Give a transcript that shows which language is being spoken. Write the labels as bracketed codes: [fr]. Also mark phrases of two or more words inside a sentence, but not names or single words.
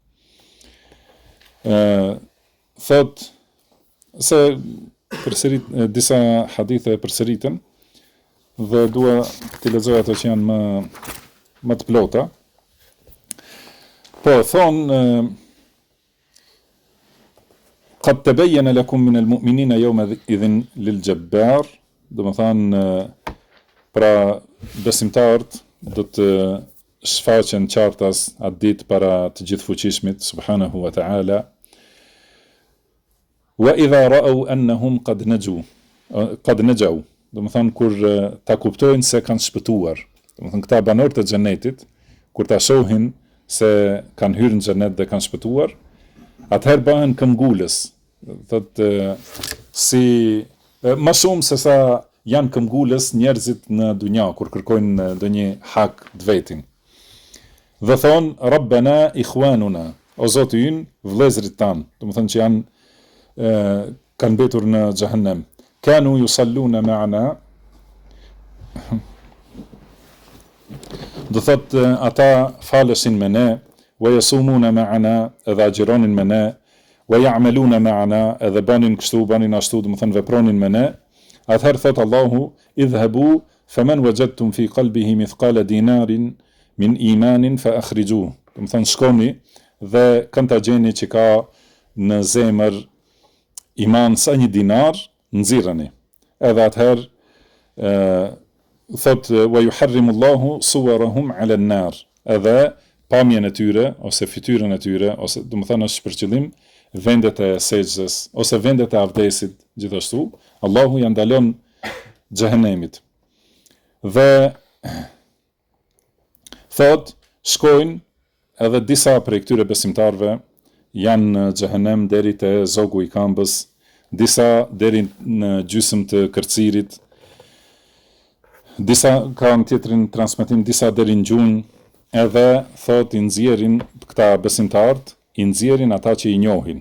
[sq] Thot se përsërit disa hadithe përsëritën dhe dua t'i lexoj ato që janë më të plota. Po thonë [ar] قد تبين لكم من المؤمنين يومئذ للجبار, [sq] do të thonë pra besimtarët do të shfaqen qartas atë ditë para të gjithfuqishmit [ar] سبحانه وتعالى. وإذا رأوا أنهم قد نجوا. [sq] Do të thonë kur ta kuptojnë se kanë shpëtuar. Do të thonë këta banorët e xhenetit kur ta shohin se kanë hyrë në xhenet dhe kanë shpëtuar, atëherë bëhen këmbgulës. Thotë si më shumë se sa janë këmbgulës njerëzit në dunja kur kërkojnë ndonjë hak të vetin. Dhe thonë [ar] ربنا إخواننا, [sq] o Zoti ynë, vëllezërit tanë, do të thonë që janë kanë mbetur në xhehenem. [ar] كانوا يصلون معنا. [sq] Do thot ata faleshin me ne, [ar] ويصومون معنا, [sq] edhe agjironin me ne, [ar] ويعملون معنا, [sq] edhe banin kështu, banin ashtu, do të thënë vepronin me ne. Atëherë thot [ar] Allahu, اذهبوا فمن وجدتم في قلبه مثقال دينار من إيمان فأخرجوه. [sq] Do të thënë shkoni dhe kënd ta gjeni që ka në zemër iman sa një dinar, nxirreni. Edhe atëherë thot [ar] ويحرم الله صورهم على النار. [sq] Edhe pamjen e tyre ose fytyrën e tyre ose do të thënë është për qëllim vendet e sejdës ose vendet e avdesit gjithashtu, Allahu ja ndalon xhehenemit. Dhe thot shkojnë edhe disa prej këtyre besimtarve janë në xhehenem deri te zogu i këmbës, disa deri në gjysmë të kërcirit, disa kanë tjetrin transmetim, disa deri në gjunjë, edhe thot i nxjerrin këta besimtarët, i nxjerrin ata që i njohin.